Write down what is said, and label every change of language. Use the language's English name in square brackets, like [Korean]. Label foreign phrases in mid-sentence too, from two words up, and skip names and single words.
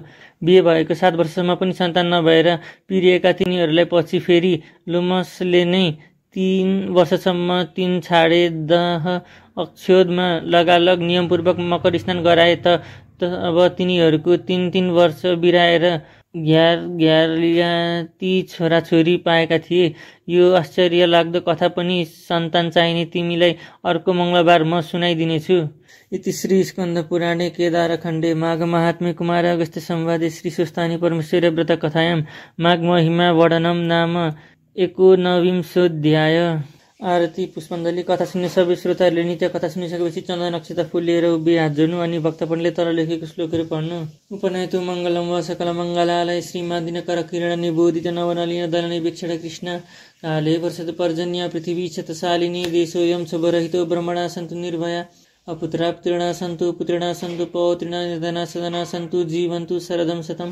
[Nepali] बिहे भएको 7 वर्षसम्म पनि सन्तान नभएर पिरिएका तिनीहरूलाई पछि फेरि लोमसले नै 3 वर्षसम्म 3 छाडे दह अक्षोदमा लगालग नियमपूर्वक मकर स्नान गराए अब तिनीहरूको 3 वर्ष बिराएर घ्यारघ्यारलिया ती छोराछोरी पाएका थिए। यो आश्चर्य लाग्दो कथा पनि सन्तान चाहिने तिमीलाई अर्को मङ्गलबार म सुनाइदिनेछु। [Sanskrit] इति श्री स्कन्द पुराणे केदारखण्डे माघ महात्म्ये कुमार अगस्त्य संवादे श्री स्वस्तानि परमेश्वर व्रत कथायां माघ महिमा वर्णनम नाम 19विंशोऽध्याय। [Nepali] आरती पुष्पाञ्जली। कथा सुन्ने सबै श्रोताहरूले नित्य कथा सुनिसकेपछि चन्दन अक्षता फूल लिएर उभिए हात जोड्नु अनि भक्तपणले तल लेखेको श्लोकहरू पढ्नु। [Sanskrit] उपनयतु मङ्गलम व सकल मङ्गलालय श्रीमादिनकर किरण निबोधित नवनलिन दलने वीक्षण कृष्ण काले वर्षतु पर्जन्य पृथिवी क्षतशालिनी देशोऽयं शुभरहितो ब्रह्मणा सन्तु निर्भया अपुत्रा पुत्रिणा सन्तु पुत्रिणा सन्तु पौत्रिणा निर्धना सदना सन्तु जीवन्तु शरदं शतं।